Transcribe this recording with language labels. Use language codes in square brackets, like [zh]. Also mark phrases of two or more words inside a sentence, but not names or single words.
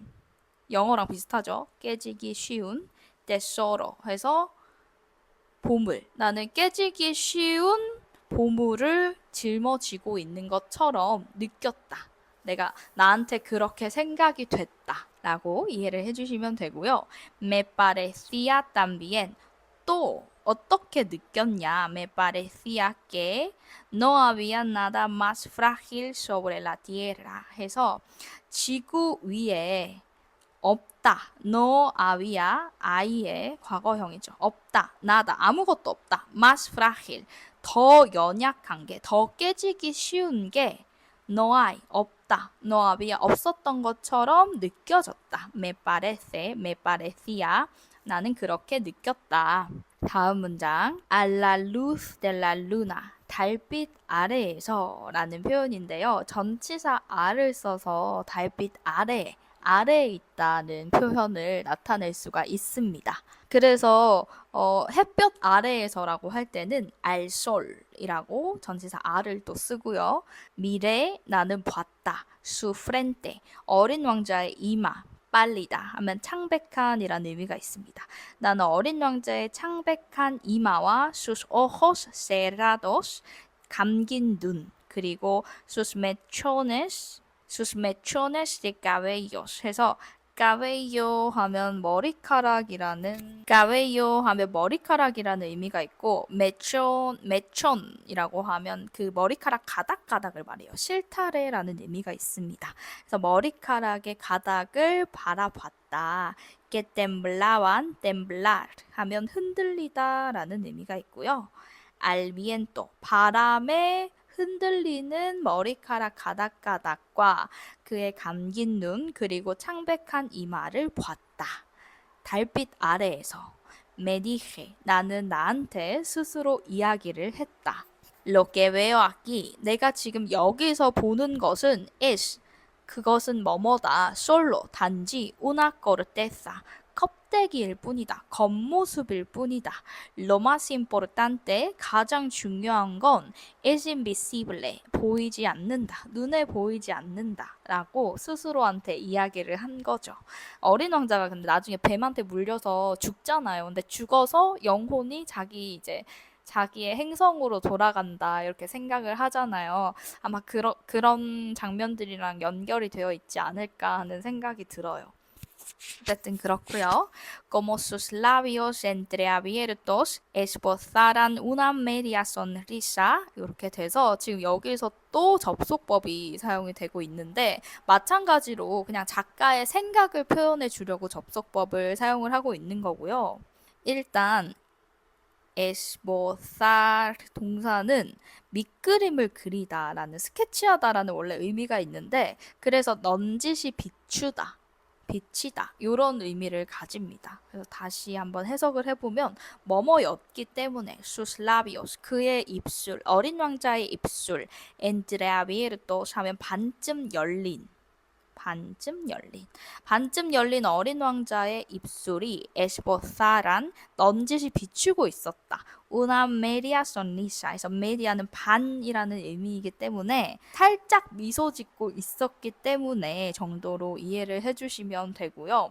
[ko] 영어랑 비슷하죠? 깨지기 쉬운. tesoro 해서 보물. 나는 깨지기 쉬운 보물을 짊어지고 있는 것처럼 느꼈다. 내가 나한테 그렇게 생각이 됐다. 라고 이해를 해주시면 되고요. [es] Me parecía también. [ko] 또 어떻게 느꼈냐? [es] Me parecía que no había nada más frágil sobre la tierra. [ko] 해서 지구 위에 없다. [es] no había [ko] 아이의 과거형이죠. 없다. 나다. 아무것도 없다. [es] más frágil. [ko] 더 연약한 게, 더 깨지기 쉬운 게 [es] no hay. [ko] 없다. [es] no había. [ko] 없었던 것처럼 느껴졌다. [es] me parece, me parecía. [ko] 나는 그렇게 느꼈다. 다음 문장. [es] A la luz de la luna. [ko] 달빛 아래에서 라는 표현인데요. 전치사 a를 써서 달빛 아래에 있다는 표현을 나타낼 수가 있습니다. 그래서 햇볕 아래에서라고 할 때는 [es] al sol [ko] 이라고 전치사 a를 또 쓰고요. 미래 나는 봤다. [es] su frente [ko] 어린 왕자의 이마 빨리다 하면 창백한이라는 의미가 있습니다. 나는 어린 왕자의 창백한 이마와 [es] sus ojos cerrados [ko] 감긴 눈 그리고 [es] sus mechones de cabellos [ko] 해서 cabello 하면 머리카락이라는 의미가 있고 mechon이라고 하면 그 머리카락 가닥가닥을 말해요. 실타래라는 의미가 있습니다. 그래서 머리카락의 가닥을 바라봤다. [es] que temblaban, [ko] temblar 하면 흔들리다라는 의미가 있고요. [es] al viento [ko] 바람에 흔들리는 머리카락 가닥가닥과 그의 감긴 눈 그리고 창백한 이마를 봤다. 달빛 아래에서 [es] me dije [ko] 나는 나한테 스스로 이야기를 했다. [es] Lo que veo aquí [ko] 내가 지금 여기서 보는 것은 es 그것은 뭐뭐다. solo 단지 [es] una corteza [ko] 껍데기일 뿐이다. 겉모습일 뿐이다. [es] Lo más importante [ko] 가장 중요한 건 [es] es invisible [ko] 보이지 않는다. 눈에 보이지 않는다. 라고 스스로한테 이야기를 한 거죠. 어린 왕자가 근데 나중에 뱀한테 물려서 죽잖아요. 근데 죽어서 영혼이 자기의 행성으로 돌아간다 이렇게 생각을 하잖아요. 아마 그런 장면들이랑 연결이 되어 있지 않을까 하는 생각이 들어요. 어쨌든 그렇고요. [es] Como sus labios entreabiertos esbozaran una media sonrisa [ko] 이렇게 돼서 지금 여기서 또 접속법이 사용이 되고 있는데 마찬가지로 그냥 작가의 생각을 표현해 주려고 접속법을 사용을 하고 있는 거고요. 일단 esbozar 동사는 밑그림을 그리다라는 스케치하다라는 원래 의미가 있는데 그래서 넌지시 비추다. 비치다 이런 의미를 가집니다. 그래서 다시 한번 해석을 해보면 뭐뭐였기 때문에 [es] sus labios [ko] 그의 입술 어린 왕자의 입술 entreabiertos 하면 반쯤 열린 어린 왕자의 입술이 esbozaran 넌지시 비추고 있었다. [es] una media [ko] sonrisa에서 media는 반이라는 의미이기 때문에 살짝 미소 짓고 있었기 때문에 정도로 이해를 해주시면 되고요.